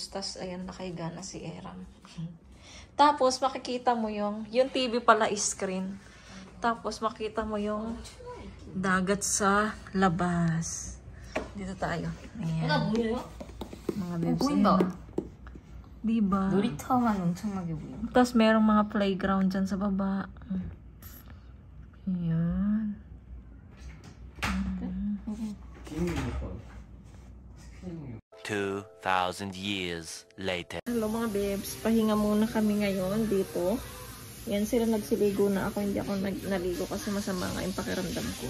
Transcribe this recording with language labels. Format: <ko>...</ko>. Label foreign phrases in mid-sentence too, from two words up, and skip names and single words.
<tl>Tapos ayan, nakahiga na si Eram. Tapos makikita mo yung TV pala screen. Tapos makita mo yung dagat sa labas. Dito tayo. Ayan. Mga babes. Ayan. Diba?</tl> <ko>놀이터만 엄청나게 보여.</ko> <tl>Tapos merong mga playground dyan sa baba. Ayan.</tl> <en>2,000 years later.</en> <tl>Hello mga babes, pahinga muna kami ngayon dito. Yan sila nagsiligo na ako, hindi ako naligo kasi masama nga yung pakiramdam ko.</tl>